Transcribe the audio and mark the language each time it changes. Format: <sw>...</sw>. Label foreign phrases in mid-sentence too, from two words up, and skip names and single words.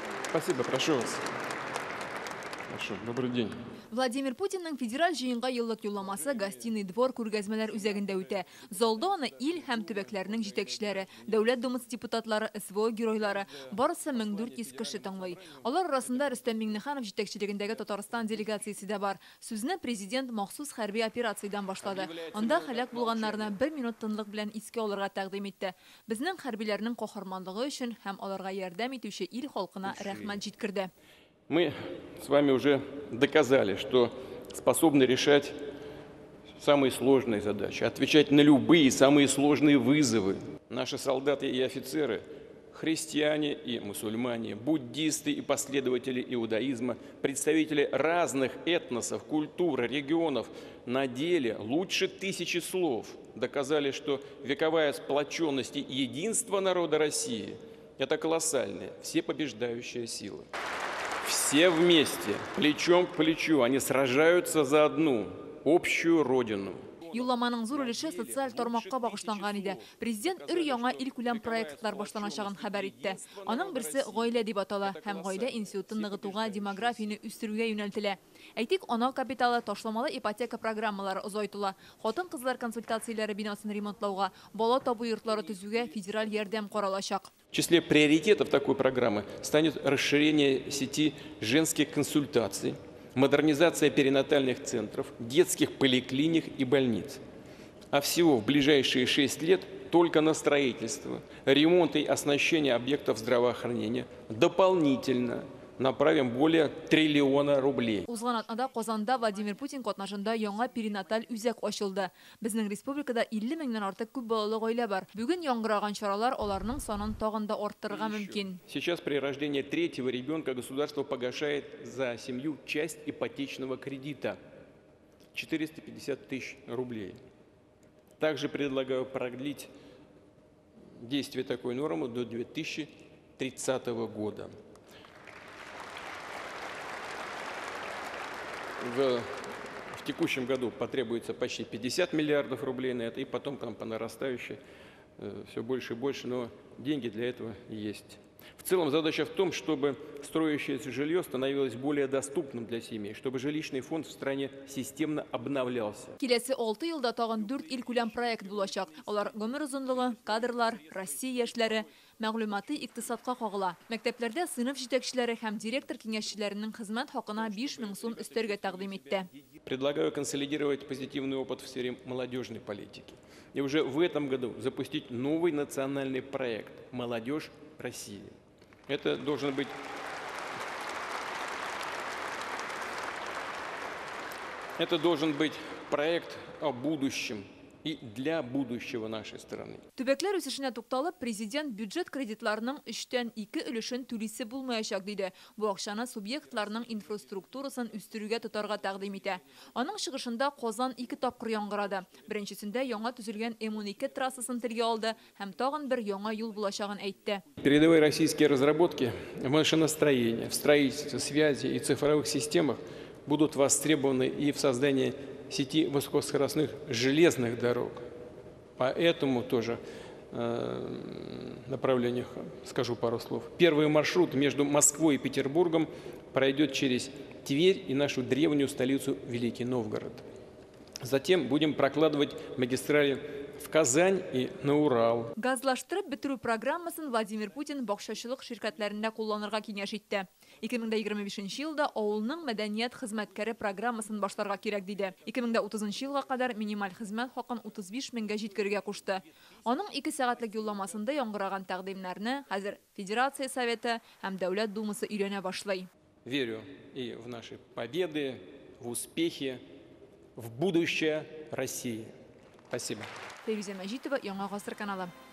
<ru>Спасибо, прошу вас. Прошу, добрый день.</ru> <tt>Владимир Путинның федераль жиынға йыллык юлламасы</tt> <ru>гостиный двор</ru> <tt>күргәзмәләр үзәгендә үтә. Залда аны ил һәм төбәкләрнең җитәкчеләре, Дәүләт Думасы депутатлары, СВО геройлары, барысы 1400 кеше тыңлый. Алар арасында Рөстәм Миңнеханов җитәкчелегендәге Татарстан делегациясе дә бар. Сүзне президент махсус хәрби операциядан башлады. Анда һәлак булганнарны 1 минут тынлык белән искә алырга тәкъдим итте. Безнең хәрбиләрнең каһарманлыгы өчен һәм аларга ярдәм итүче ил халкына рәхмәт җиткерде.</tt> <ru>Мы с вами уже доказали, что способны решать самые сложные задачи, отвечать на любые самые сложные вызовы. Наши солдаты и офицеры, христиане и мусульмане, буддисты и последователи иудаизма, представители разных этносов, культур, регионов на деле лучше 1000 слов доказали, что вековая сплоченность и единство народа России – это колоссальная, всепобеждающая сила. Все вместе, плечом к плечу, они сражаются за одну общую родину.</ru> <tt>Юлламаның зур өлеше социаль тармакка багышланган иде. Президент өр-яңа ил-күләм проектлар башланачагын хәбәр итте. Аның берсе гаилә дип атала һәм гаилә институтын ныгытуга, демографияны үстерүгә юнәлтелә. Әйтик, ана капиталы, ташламалы ипотека программалары озайтыла. Хатын-кызлар консультацияләре бинасын ремонтлауга, бала табу йортлары төзүгә федераль ярдәм каралачак.</tt> <ru>В числе приоритетов такой программы станет расширение сети женских консультаций, модернизация перинатальных центров, детских поликлиник и больниц. А всего в ближайшие 6 лет только на строительство, ремонт и оснащение объектов здравоохранения дополнительно направим более 1 триллиона рублей.</ru> <tt>Узган атнада Казанда Владимир Путин катнашында яңа перинаталь үзәк ачылды. Безнең республикада 50 меңнән артык күп балалы гаилә бар. Бүген яңгыраган чаралар аларның санын тагын да арттырырга мөмкин.</tt> <ru>Сейчас при рождении 3-го ребенка государство погашает за семью часть ипотечного кредита – 450 тысяч рублей. Также предлагаю продлить действие такой нормы до 2030 года. В текущем году потребуется почти 50 миллиардов рублей на это, и потом там по нарастающей все больше и больше, но деньги для этого есть. В целом задача в том, чтобы строящееся жилье становилось более доступным для семей, чтобы жилищный фонд в стране системно обновлялся.</ru> <tt>Киләсе 6 елда тагын 4 ил-күләм проект булачак. Алар гомер озынлыгы, кадрлар, Россия яшьләре, мәгълүмати икътисадка кагыла. Мәктәпләрдә сыйныф җитәкчеләре һәм директор киңәшчеләренең хезмәт хакына 5000 сум өстәргә тәкъдим итте.</tt> <ru>Предлагаю консолидировать позитивный опыт в сфере молодежной политики. И уже в этом году запустить новый национальный проект «Молодежь России». Это должен быть проект о будущем и для будущего нашей страны.</ru> <tt>Төбәкләр үсешенә тукталып, президент бюджет кредитларының 3тән 2 өлешен түлисе булмаячак диде. Бу акчаны субъектларның инфраструктурасын үстерүгә тотарга тәкъдим итә. Аның чыгышында Казан 2 тапкыр яңгырады. Беренчесендә яңа төзелгән М12 трассасын телгә алды һәм тагын бер яңа юл булачагын әйтте.</tt> <ru>Передовые российские разработки в машиностроении, в строительстве, связи и цифровых системах будут востребованы и в создании сети высокоскоростных железных дорог. По этому тоже направлению скажу пару слов. Первый маршрут между Москвой и Петербургом пройдет через Тверь и нашу древнюю столицу Великий Новгород. Затем будем прокладывать магистрали в Казань и на Урал.</ru> <tt>Газлаштырып бетерү программасын Владимир Путин бакчачылык ширкәтләрендә кулланырга киңәш итте. 2025 елда авылның мәдәният хезмәткәре программасын башларга кирәк диде. 2030 елга кадәр минималь хезмәт хакын 35 меңгә җиткерергә кушты. Аның 2 сәгатьлек юлламасында яңгыраган тәкъдимнәрне хәзер Федерация Советы һәм Дәүләт Думасы өйрәнә башлый.</tt> <ru>Верю и в наши победы, в успехи, в будущее России. Спасибо.</ru> <tt>Фәйрүзә Мәҗитова, Яңа гасыр каналы.</tt>